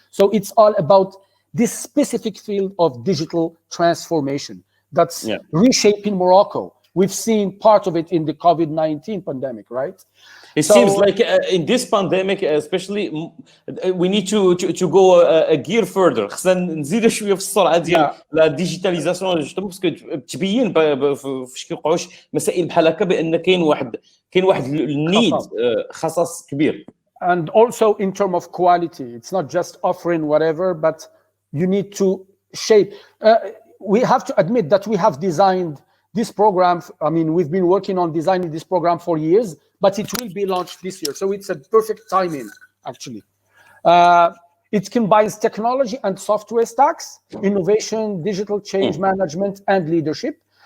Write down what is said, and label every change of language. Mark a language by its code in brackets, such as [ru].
[en] So it's all about this specific field of digital transformation that's reshaping Morocco. We've seen part of it in the COVID-19 pandemic, right? It seems like in this pandemic, especially, we need to go a gear further. [ar] خصنا نزيدوا شويه في السرعه ديال لا ديجيتاليزاسيون باسكو تبين فاش كيوقعوش مسائل بحال هكا بان كاين واحد النيد خصص كبير. [en] And also in terms of quality, it's not just offering whatever, but you need to shape. We have to admit that we have designed this program. I mean, we've been working on designing this program for years, but it will be launched this year. So it's a perfect timing, actually. It combines technology and software stacks, innovation, digital change management, and leadership.